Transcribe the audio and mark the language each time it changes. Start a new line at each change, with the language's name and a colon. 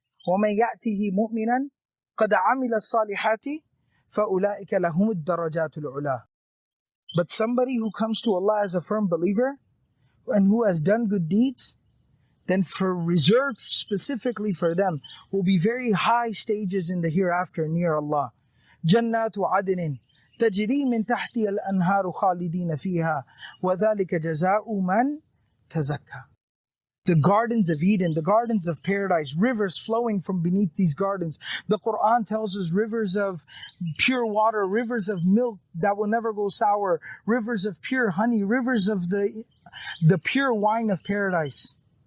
Arabic: وَمَنْ يَأْتِهِ مُؤْمِنًا قَدْ عَمِلَ الصَّالِحَاتِ فَأُولَٰئِكَ لَهُمُ الدَّرَجَاتُ الْعُلَىٰ.
English: But somebody who comes to Allah as a firm believer and who has done good deeds, then for reserved specifically for them will be very high stages in the hereafter near Allah.
Arabic: جنات عدن تجري من تحتها الأنهار خالدين فيها وذلك جزاء من تزكى.
English: The gardens of Eden, the gardens of paradise, rivers flowing from beneath these gardens. The Quran tells us rivers of pure water, rivers of milk that will never go sour, rivers of pure honey, rivers of the pure wine of paradise.